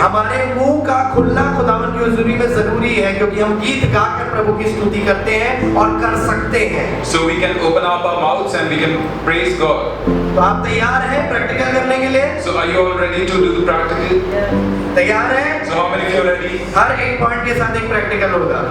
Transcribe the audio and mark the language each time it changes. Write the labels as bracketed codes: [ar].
[hi] हमारे मुंह का खुलना खुदावन की हुजूरी में जरूरी है क्योंकि हम गीत गाकर प्रभु की स्तुति करते हैं और कर सकते हैं. [en] So we can open up our mouths and we can praise God. [hi] तो आप तैयार हैं प्रैक्टिकल करने के लिए? [en] So are you all ready to do the practical? [hi] तैयार हैं? [en] So how many of you are ready? [hi] हर एक पॉइंट के साथ एक प्रैक्टिकल होगा.